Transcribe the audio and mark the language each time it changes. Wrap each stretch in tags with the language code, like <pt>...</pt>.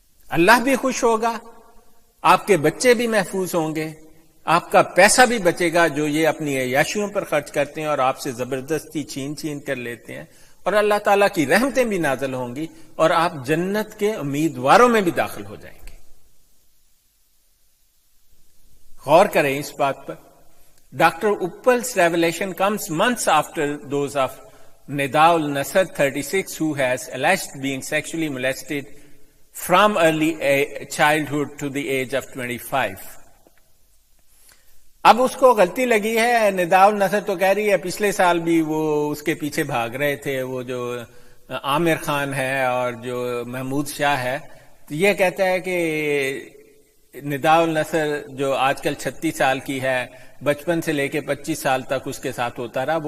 <ur>اللہ بھی خوش ہوگا، آپ کے بچے بھی محفوظ ہوں گے، آپ کا پیسہ بھی بچے گا جو یہ اپنی عیاشیوں پر خرچ کرتے ہیں اور آپ سے زبردستی چھین کر لیتے ہیں، اور اللہ تعالیٰ کی رحمتیں بھی نازل ہوں گی، اور آپ جنت کے امیدواروں میں بھی داخل ہو جائیں گے. غور کریں اس بات پر.</ur> <en>Doctor Uppal's revelation comes months after those of Nida al-Nasr, 36, who has alleged being sexually molested from early childhood to the age of 25.</en> <ur>اب اس کو غلطی لگی ہے. ندا النصر تو کہہ رہی ہے پچھلے سال بھی وہ اس کے پیچھے بھاگ رہے تھے، وہ جو عامر خان ہے اور جو محمود شاہ ہے. تو یہ کہتا ہے کہ ندا النصر جو آج کل 36 سال کی ہے، بچپن سے لے کے 25 سال تک اس کے ساتھ ہوتا رہا.</ur>